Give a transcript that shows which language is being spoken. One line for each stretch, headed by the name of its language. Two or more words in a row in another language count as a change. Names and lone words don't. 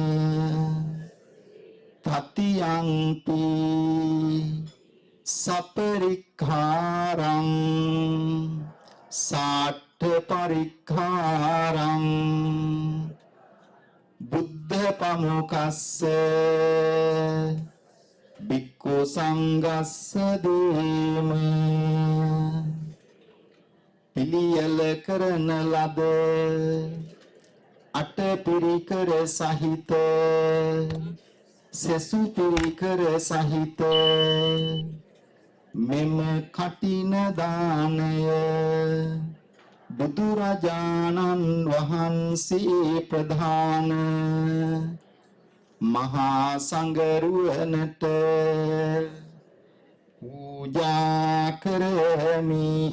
Pali: tatiyaṃ-pi saparikkhāraṃ Sattha parikkhāraṃ buddha pamukassa bhikkhu saṅghassa dema
Sinhala: පිළියෙල කරන ලද අට පිරිකර සහිත සෙසු පිරිකර සහිත මෙම කටින දානය බුදුරජාණන් වහන්සේ ප්‍රධාන මහා සංඝරුවනට පූජා කරමි.